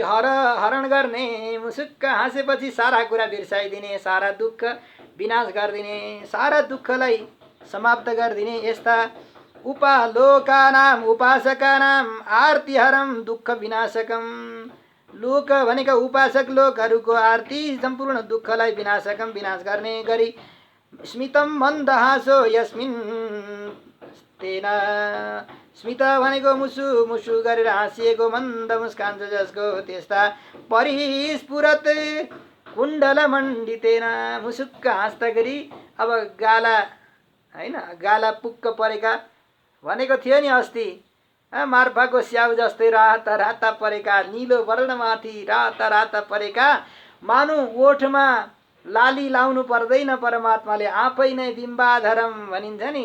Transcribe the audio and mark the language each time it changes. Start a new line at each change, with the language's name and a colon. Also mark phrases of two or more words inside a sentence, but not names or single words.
Nepali: हरण गर्ने मुसुक्क हाँसेपछि सारा कुरा बिर्साइदिने सारा दुःख विनाश गरिदिने सारा दुःखलाई समाप्त गरिदिने यस्ता
Sanskrit: उपालोकानाम उपासकानाम आर्तिहरम दुःख विनाशकम
Nepali: लोक भनेका उपासक लोकहरूको आरती सम्पूर्ण दुःखलाई विनाश गर्ने गरी
Sanskrit: स्मितम मन्दहासो यस्मिन तेन
Nepali: स्मित भनेको मुसु गरेर हाँसिएको मन्द मुस्कान छ जसको त्यस्ता
Sanskrit: परिस्फुरत कुण्डल मण्डितेन
Nepali: मुसुक्क हाँस्दाखेरि अब गाला पुक्क परेका भनेको थियो नि अस्ति मार्फाको स्याउ जस्तै राता परेका निलो वर्णमाथि राता परेका मानु ओठमा लाली लाउनु पर्दैन, परमात्माले आफै नै बिम्बाधरम भनिन्छ नि।